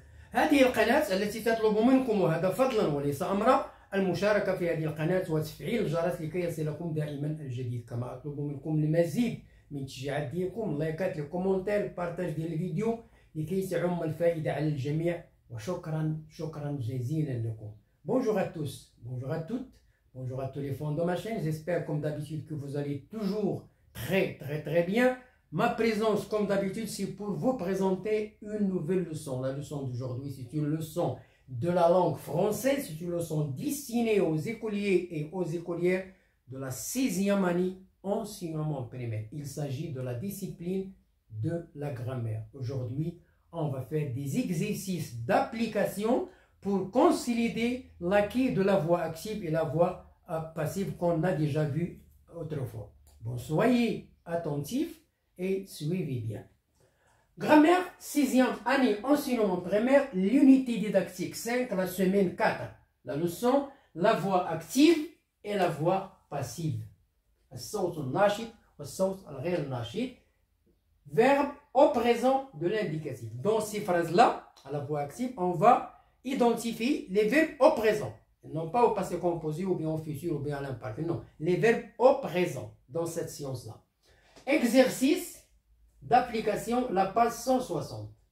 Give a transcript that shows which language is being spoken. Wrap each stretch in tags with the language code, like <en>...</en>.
<ar>هذه القناة التي تطلب منكم، وهذا فضلا وليس أمرا، المشاركة في هذه القناة وتفعيل الجرس لكي يصلكم دائما الجديد. كما أطلب منكم المزيد من التشجيعات ديالكم، اللايكات، الكومنتير، البارتاج ديال الفيديو لكي تعم الفائدة على الجميع. وشكرا جزيلا لكم.</ar> <fr>Bonjour à tous, bonjour à toutes, bonjour à tous les fans de ma chaîne. J'espère comme d'habitude que vous allez toujours très bien. Ma présence comme d'habitude c'est pour vous présenter une nouvelle leçon. La leçon d'aujourd'hui c'est une leçon de la langue française, c'est une leçon destinée aux écoliers et aux écolières de la 6e année enseignement primaire. Il s'agit de la discipline de la grammaire. Aujourd'hui, on va faire des exercices d'application pour consolider l'acquis de la voix active et la voix passive qu'on a déjà vu autrefois. Bon, soyez attentifs et suivez bien. Grammaire, 6e année enseignement primaire, l'unité didactique 5, la semaine 4. La leçon, la voix active et la voix passive.</fr> <ar>الصوت الناشط والصوت الغير ناشط.</ar> <fr>Verbe au présent de l'indicatif. Dans ces phrases-là, à la voix active, on va identifier les verbes au présent. Non pas au passé composé ou bien au futur ou bien à l'imparfait. Non, les verbes au présent dans cette science-là. Exercice d'application, la page 160.</fr>